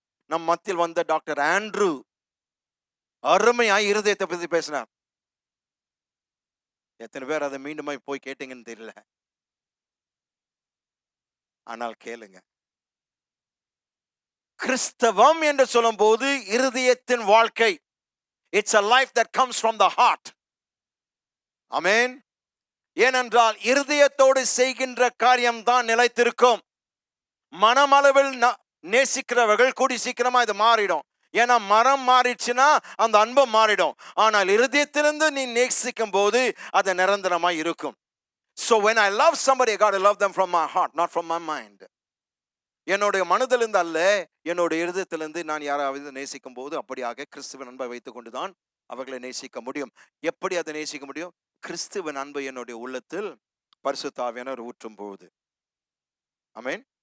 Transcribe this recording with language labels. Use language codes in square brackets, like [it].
[ta] நம் மத்தியில் வந்த டாக்டர் ஆண்ட்ரூ அருமையாய் இருதயத்தை பத்தி பேசினார். எத்தனை பேர் அதை மீண்டும் போய் கேட்டீங்கன்னு தெரியல, ஆனால் கேளுங்க. கிறிஸ்தவம் என்று சொல்லும் போது இருதயத்தின் வாழ்க்கை. [en] It's a life that comes from the heart. [ta] ஆமென். ஏனென்றால் இருதயத்தோடு செய்கின்ற காரியம் தான் நிலைத்திருக்கும். மனமளவில் நேசிக்கிறவர்கள் கூடி சீக்கிரமா இது மாறிடும். ஏன்னா மரம் மாறிடுச்சுன்னா அந்த அன்பு மாறிடும். ஆனால் இருதயத்திலிருந்து நீ நேசிக்கும் போது அது நிரந்தரமாய் இருக்கும். [en] So when I love somebody, I got to love them from my heart, not from my mind. [ta] என்னுடைய மனதிலிருந்து அல்ல, என்னுடைய இருதயத்திலிருந்து நான் யாராவது நேசிக்கும் போது அப்படியாக கிறிஸ்துவின் அன்பை வைத்துக் கொண்டுதான் அவர்களை நேசிக்க முடியும். எப்படி அதை நேசிக்க முடியும்? கிறிஸ்துவின் அன்பு என்னுடைய உள்ளத்தில் பரிசுத்த ஆவியானவர் ஊற்றும் போது. ஆமென்.